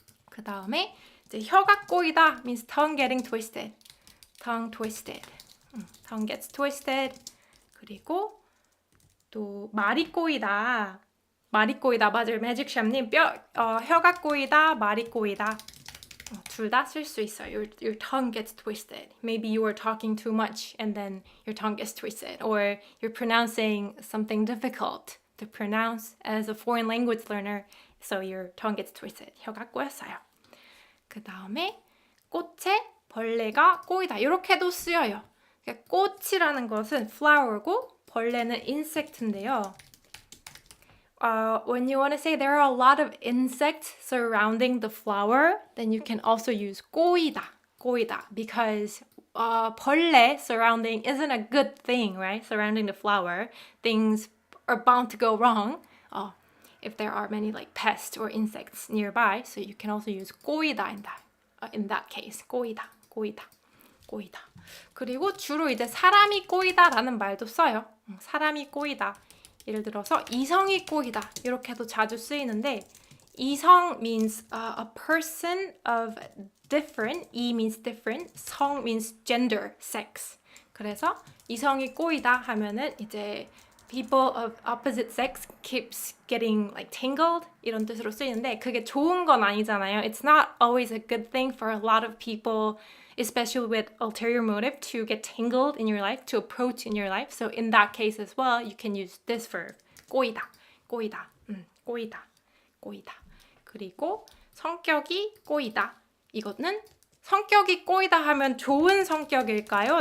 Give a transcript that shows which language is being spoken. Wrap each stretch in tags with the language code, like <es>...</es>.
<ko>그 다음에 이제 혀가 꼬이다</ko> <en>means tongue getting twisted. Tongue gets twisted.</en> <ko>그리고 또 말이 꼬이다. 맞아요. 매직샵님 혀가 꼬이다, 말이 꼬이다. 둘 다 쓸 수 있어요.</ko> <en>Your tongue gets twisted. Maybe you are talking too much and then your tongue gets twisted. Or you're pronouncing something difficult to pronounce as a foreign language learner. So your tongue gets twisted.</en> <ko>혀가 꼬였어요. 그 다음에 꽃에 벌레가 꼬이다. 이렇게도 쓰여요. 꽃이라는 것은 flower고 벌레는 insect인데요.</ko> <en>When you want to say there are a lot of insects surrounding the flower, then you can also use 꼬이다, because 벌레 surrounding isn't a good thing, right? Surrounding the flower, things are bound to go wrong if there are many like pests or insects nearby. So you can also use 꼬이다 in that case, 꼬이다.</en> <ko>꼬이다. 그리고 주로 이제 사람이 꼬이다라는 말도 써요. 사람이 꼬이다. 예를 들어서 이성이 꼬이다. 이렇게도 자주 쓰이는데</ko> <en>이성 means a person of different. 이 means different. 성 means gender, sex.</en> <ko>그래서 이성이 꼬이다 하면은 이제</ko> <en>people of opposite sex keeps getting like tangled</en> <ko>이런 뜻으로 쓰이는데 그게 좋은 건 아니잖아요.</ko> <en>It's not always a good thing for a lot of people, especially with ulterior motive, to get tangled in your life, to approach in your life. So in that case as well, you can use this verb.</en> <ko>꼬이다, 꼬이다, 꼬이다, 꼬이다. 그리고 성격이 꼬이다. 이거는 성격이 꼬이다 하면 좋은 성격일까요?</ko>